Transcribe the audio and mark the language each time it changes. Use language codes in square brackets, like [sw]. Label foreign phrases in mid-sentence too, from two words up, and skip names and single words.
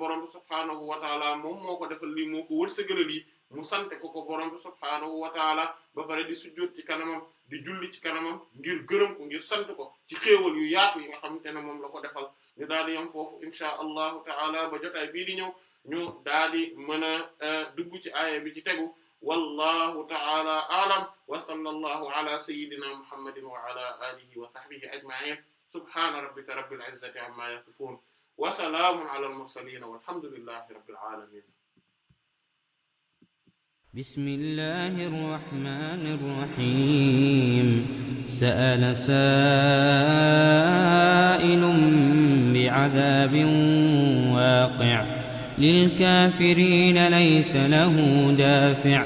[wo] borom bi [ar] سبحانه وتعالى [wo] moom moo ko defal lii moo ko wërsëgal lii mu sante ko borom bi [ar] سبحانه وتعالى [wo] ba pare di sujjóot ci kanamam di julli ci kanamam ngir gërëm ko ngir sant ko ci xéewal yu yaatu yi nga xamante ne moom la ko defal ñu daal di yam foofu [ar] إن شاء الله تعالى [wo] ba jotaay bii di ñëw ñu daal di mën a dugg ci aaya bi ci tegu [ar] والله تعالى أعلم وصلى الله على سيدنا محمد وعلى آله وصحبه أجمعين سبحان ربك رب العزة عما يصفون وسلام على المرسلين والحمد لله رب العالمين بسم الله الرحمن الرحيم سأل سائل بعذاب واقع للكافرين ليس له دافع